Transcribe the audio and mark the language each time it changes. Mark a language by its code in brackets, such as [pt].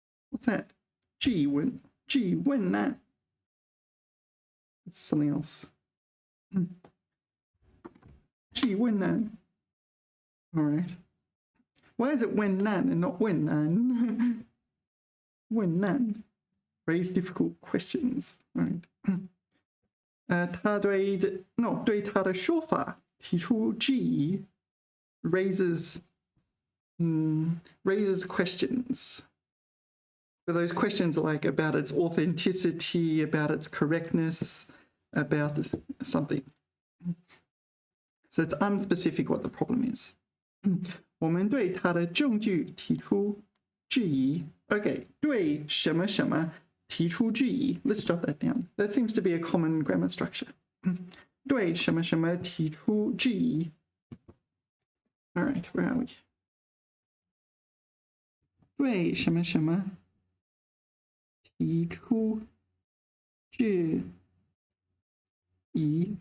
[en] What's that? [zh] 质问难. [en] It's something else. [zh] 质问难. [en] All right. Why is it 问难 and not 问难? [zh] 问难. [en] Raise difficult questions. All right. [zh] 他对他的说法提出质疑 [en] raises questions. But those questions are like about its authenticity, about its correctness, about something. So it's unspecific what the problem is. [zh] 我们对他的证据提出质疑. Okay, 对什么什么提出质疑. [en] Let's jot that down. That seems to be a common grammar structure. [zh] 对什么什么提出质疑. [en] All right, where are we? [zh] 对什么什么提出质疑.